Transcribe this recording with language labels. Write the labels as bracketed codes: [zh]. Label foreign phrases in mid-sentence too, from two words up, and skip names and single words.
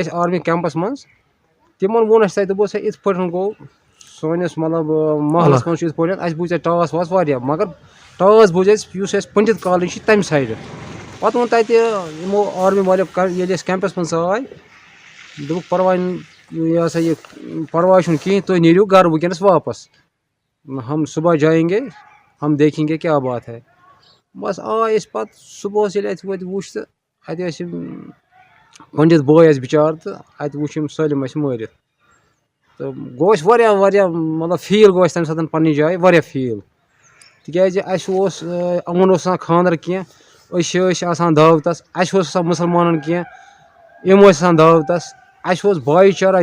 [ks] أسۍ [en] army camps [ks] منٛز تِمن ووٚن اَسہِ تَتہِ دوٚپُکھ سا یِتھ پٲٹھۍ گوٚو سٲنِس مطلب محلس منٛز چھُ یِتھ پٲٹھۍ اَسہِ بوٗز تَتہِ ٹاس واس واریاہ مگر ٹاس بوٗز اَسہِ یُس اَسہِ پٔنڈِت کالنی چھِ تَمہِ سایڈٕ پتہٕ ووٚن تَتہِ یِمو آرمی والیو ییٚلہِ أسۍ کیمپس منٛز ژاے دوٚپُکھ پرواے یہِ ہسا یہِ پرواے چھُنہٕ کِہینۍ تُہۍ نیٖرِو گرٕ ؤنکیٚنس واپس [ur] ہم صبح جائیں گے ہم دیکھیں گے [ks] کیٛاہ [ur] بات ہے. [ks] بس آے أسۍ پتہٕ صبحس ییٚلہِ اَتہِ وٲتۍ وُچھ تہٕ اَتہِ ٲسۍ یِم پٔنڈِت بٲے اَسہِ بِچار تہٕ اَتہِ وُچھ یِم سٲلِم اَسہِ مٲرِتھ تہٕ گوٚو اَسہِ واریاہ مطلب فیٖل گوٚو اَسہِ تَمہِ ساتہٕ پننہِ جایہِ واریاہ فیٖل تِکیٛازِ اَسہِ اوس یِمن اوس آسان خانٛدر کینٛہہ أسۍ ٲسۍ آسان دعوتس اَسہِ اوس آسان مُسلمانن کینٛہہ یِم ٲسۍ آسان دعوتس اَسہِ اوس بایی چارہ